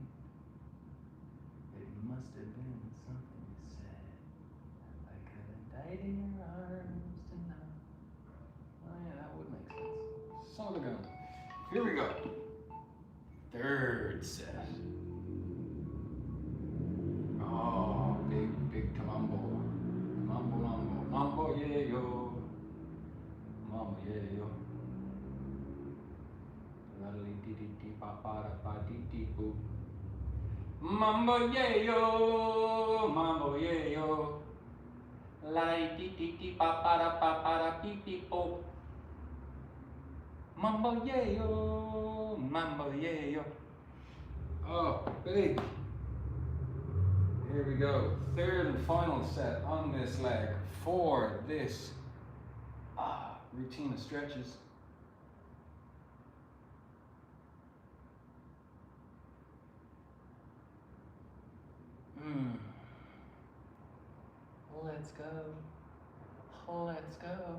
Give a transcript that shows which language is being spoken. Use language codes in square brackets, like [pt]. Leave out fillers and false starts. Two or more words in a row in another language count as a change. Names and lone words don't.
[en] It must have been something you said. I could have died in your arms tonight. all going. Here we go. Third set. Oh, big tamambo. Mambo, yeah, yo. Mambo, yeah, yo. Mambo, yeah, yo. Mambo, yeah, yo. La di di di pa pa da beep beep bo. Mambo yeah yo, mambo yeah yo. Oh, baby. Here we go. Third and final set on this leg for this routine of stretches. Let's go. Let's go.